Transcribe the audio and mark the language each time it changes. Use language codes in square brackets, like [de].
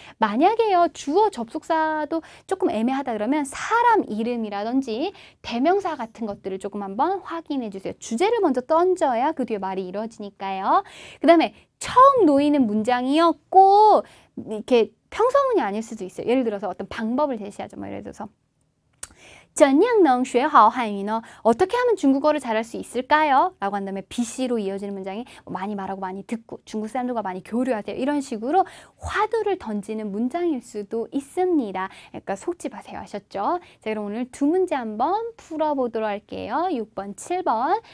[ko] 만약에요, 주어 접속사도 조금 애매하다 그러면 사람 이름이라든지 대명사 같은 것들을 조금 한번 확인해 주세요. 주제를 먼저 던져야 그 뒤에 말이 이루어지니까요. 그 다음에 처음 놓이는 문장이요, 꼭 이렇게 평서문이 아닐 수도 있어요. 예를 들어서 어떤 방법을 제시하죠. 뭐 예를 들어서 [zh] 怎样能学好汉语呢? [ko] 어떻게 하면 중국어를 잘할 수 있을까요? 라고 한 다음에 BC로 이어지는 문장이 많이 말하고 많이 듣고 중국 사람들과 많이 교류하세요. 이런 식으로 화두를 던지는 문장일 수도 있습니다. 그러니까 속지 마세요. 하셨죠? 자, 그럼 오늘 두 문제 한번 풀어보도록 할게요. 6번, 7번.